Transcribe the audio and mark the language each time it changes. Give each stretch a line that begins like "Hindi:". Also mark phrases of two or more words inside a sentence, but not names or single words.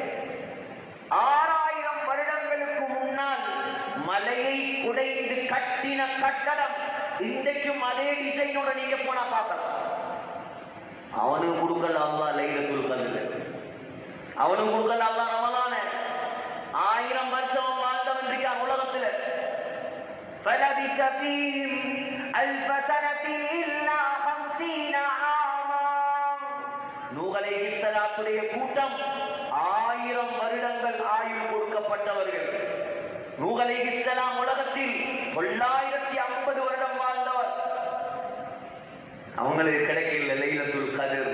Tamil: 6000 வருடங்களுக்கு முன்னால் மலையை குடைந்து கட்டின கட்டடம் இன்றைக்கும் அதே டிசைனோட நீங்க போனா பார்க்கலாம். அவனுக்கு கொடுக்கல அல்லாஹ்
Arabic: ليلة القدر,
Tamil: அவனுக்கு கொடுக்கல அல்லாஹ் ரமலான. 1000 வருஷம் வாழ்ந்தவன் இருக்கான் உலகத்துல.
Arabic: فَلَبِثَ فِيهِمْ أَلْفَ سَنَةٍ إِلَّا 50 عَامًا.
Tamil: நூஹ் அலைஹிஸ்ஸலாத்துடைய கூட்டம் 1000 வருடங்கள் ஆயுள் கொடுக்கப்பட்டவர்கள். நூஹ் அலைஹிஸ்ஸலாம் உலகத்தில் 950 வருடம் வாழ்ந்தவர். அவங்களுக்கு கிடைக்கல
Arabic: ليلة القدر.